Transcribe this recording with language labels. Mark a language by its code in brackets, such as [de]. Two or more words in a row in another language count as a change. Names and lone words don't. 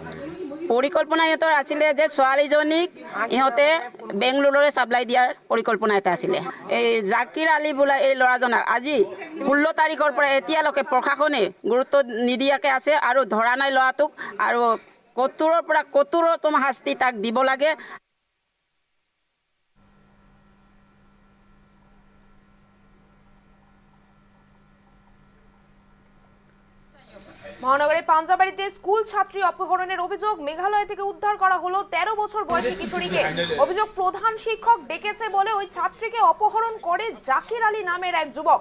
[as] পৰিকল্পনা ইহঁতৰ আছিলে যে ছোৱালীজনীক ইহঁতে বেংগলোৰলৈ চাপ্লাই দিয়াৰ পৰিকল্পনা এটা আছিলে। এই জাকিৰ আলী বোলা এই ল'ৰাজনক আজি ১৬ তাৰিখৰ পৰা এতিয়ালৈকে প্ৰশাসনে গুৰুত্ব নিদিয়াকৈ আছে আৰু ধৰা নাই ল'ৰাটোক, আৰু কঠোৰৰ পৰা কঠোৰতম শাস্তি তাক দিব লাগে। [bn] মহানগরের পাঞ্জাবাড়িতে স্কুল ছাত্রী অপহরণের অভিযোগ। মেঘালয় থেকে উদ্ধার করা হলো ১৩ বছর বয়সী কিশোরীকে। অভিযোগ, প্রধান শিক্ষক ডেকেছে বলে ওই ছাত্রীকে অপহরণ করে জাকির আলী নামের এক যুবক।